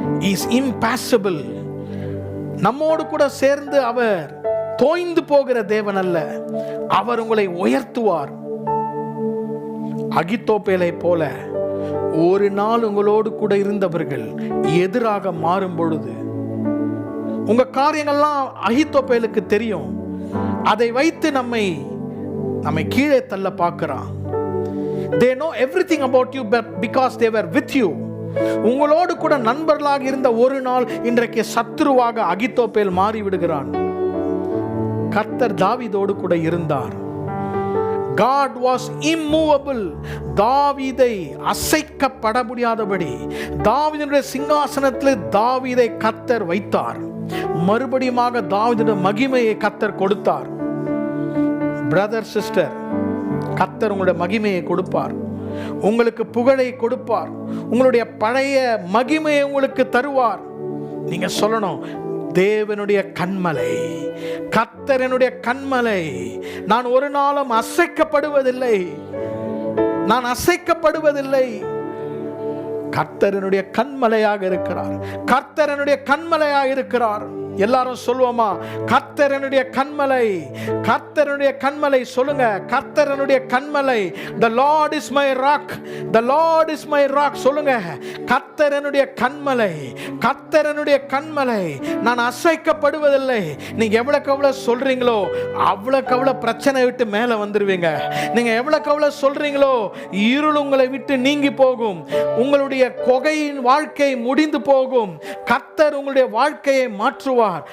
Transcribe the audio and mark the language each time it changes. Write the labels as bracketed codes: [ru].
[en] Is impossible. [ta] நம்மோடு கூட சேர்ந்து அவர் தோய்ந்து போகிற தேவன் அல்ல, அவர் உங்களை உயர்த்துவார். அகித்தோப்பேலை போல ஒரு நாள் உங்களோடு கூட இருந்தவர்கள் எதிராக மாறும் பொழுது, உங்க காரியங்கள்லாம் அகித்தோப்பேலுக்கு தெரியும். அதை வைத்து நம்மை கீழே தள்ள பார்க்கிறான். [en] They know everything about you because they were with you. [ta] உங்களோடு கூட நண்பர்களாக இருந்த ஒரு நாள் இன்றைக்கு சத்துருவாக அகித்தோப்பேல் மாறிவிடுகிறான். கர்த்தர் தாவீதோடு கூட இருந்தார். [en] God was immovable. [ta] தாவீதை அசைக்கப்பட முடியாதபடி தாவீதுடைய சிங்காசனத்தில் தாவீதை கர்த்தர் வைத்தார். மறுபடியும் தாவீதுடைய மகிமையை கர்த்தர் கொடுத்தார். பிரதர், சிஸ்டர், கர்த்தர் உங்களுடைய மகிமையை கொடுப்பார், உங்களுக்கு புகழை கொடுப்பார், உங்களுடைய பழைய மகிமையை உங்களுக்கு தருவார். நீங்க சொல்லணும், தேவனுடைய கன்மலை, கர்த்தரனுடைய கன்மலை, நான் ஒரு நாளும் அசைக்கப்படுவதில்லை, நான் அசைக்கப்படுவதில்லை. கர்த்தரனுடைய கன்மலையாக இருக்கிறார், கர்த்தரனுடைய கன்மலையாக இருக்கிறார். எல்லாரும் சொல்லுவோமா? கர்த்தரனுடைய கன்மலை, கர்த்தரனுடைய கன்மலை. சொல்லுங்க, கர்த்தரனுடைய கன்மலை. [en] The Lord is my rock, the Lord is my rock. [ta] சொல்லுங்க, கர்த்தரனுடைய கன்மலை, கர்த்தரனுடைய கன்மலை, நான் அசைக்கப்படுவதில்லை. நீங்க எவ்வளவுக்கு எவ்வளவு சொல்றீங்களோ அவ்வளவுக்கு அவ்வளவு பிரச்சனை விட்டு மேல வந்துருவீங்க. நீங்க எவ்வளவுக்கு எவ்வளவு சொல்றீங்களோ இருள் உங்களை விட்டு நீங்கி போகும். உங்களுடைய கொகையின் வாழ்க்கை முடிந்து போகும். கர்த்தர் உங்களுடைய வாழ்க்கையை மாற்றுவார்.